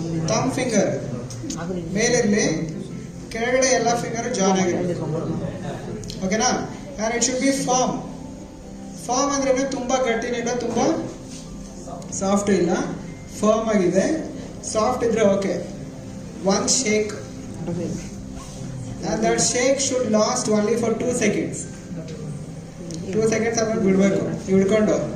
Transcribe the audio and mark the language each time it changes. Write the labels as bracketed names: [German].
[Kannada] Thumb finger ಮೇಲಿರಲಿ, ಕೆಳಗಡೆ ಎಲ್ಲ ಫಿಂಗರ್ ಜಾನ್ ಆಗಿರುತ್ತೆ. ಓಕೆನಾ? [English] And it should be firm. [Kannada] Form ಅಂದ್ರೆ ತುಂಬಾ ಗಟ್ಟಿನಿಲ್ಲ, ತುಂಬಾ ಸಾಫ್ಟ್ ಇಲ್ಲ, ಫರ್ಮ್ ಆಗಿದೆ. ಸಾಫ್ಟ್ ಇದ್ರೆ okay. [English] One shake, and that shake should last only for 2 seconds. [Kannada] 2 seconds ಆದ್ಮೇಲೆ ಬಿಡ್ಬೇಕು ಹಿಡ್ಕೊಂಡು.